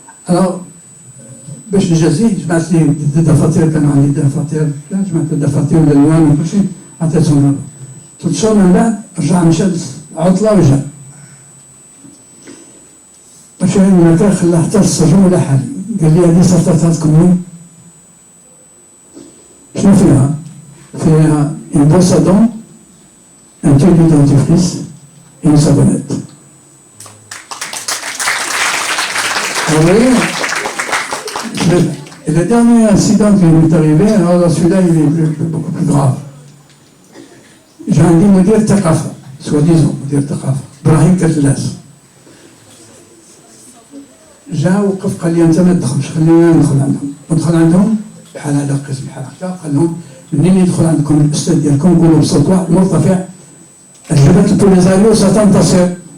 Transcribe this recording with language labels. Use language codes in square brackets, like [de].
[ar] الوغ باش نجازيه جمعت لي دفاتر، كان عندي دفاتر، جمعت الدفاتر والالوان وكلشي عطيتهم له. 3 شهور من بعد رجع مشى عطله وجا. مشى هناك خلاه حتى السجن ولا حالي. قال لي هذه صرتها تكمل. شنو فيها؟ فيها [fr] une brosse à dents, un tube de dentifrice et une savonnette. Vous voyez, et le dernier incident qui m'est arrivé, alors celui-là il est beaucoup plus grave. J'ai un [ar] مدير ثقافة، [fr] soi-disant مدير ثقافة، إبراهيم كتلاس. [ar] جا وقف قال لي أنت ما تدخلش، خلينا ندخل عندهم، ندخل عندهم بحال هذا قسم بحال هكا، قال لهم منين يدخل عندكم الأستاذ ديالكم قولوا بصوت واحد مرتفع الجبهة البوليزاريو ستنتصر.